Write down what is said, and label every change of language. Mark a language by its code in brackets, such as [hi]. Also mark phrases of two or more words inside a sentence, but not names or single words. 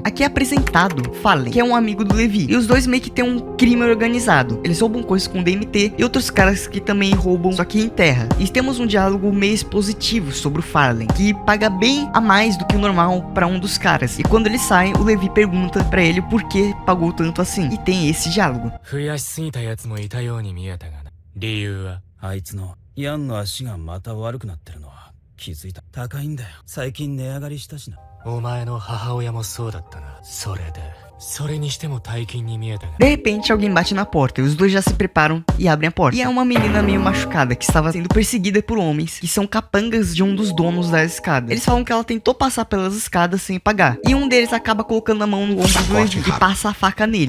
[pt] Aqui é apresentado Fallen, que é um amigo do Levi, e os dois meio que tem um crime organizado. Eles roubam coisas com DMT e outros caras que também roubam, só que em terra. E temos um diálogo meio expositivo sobre o Fallen, que paga bem a mais do que o normal para um dos caras. E quando eles saem, o Levi pergunta para ele por que pagou tanto assim. E tem esse diálogo. [ja] 理由はあいつのヤンの足がまた悪くなってるのは気づいた。高いんだよ。最近値上がりしたしな。お前の母親もそうだったな。それで [pt] De repente, alguém bate na porta e os dois já se preparam e abrem a porta. E é uma menina meio machucada que estava sendo perseguida por homens que são capangas de um dos donos da escada. Eles falam que ela tentou passar pelas escadas sem pagar. E um deles acaba colocando a mão no ombro do Levi e passa a faca nele.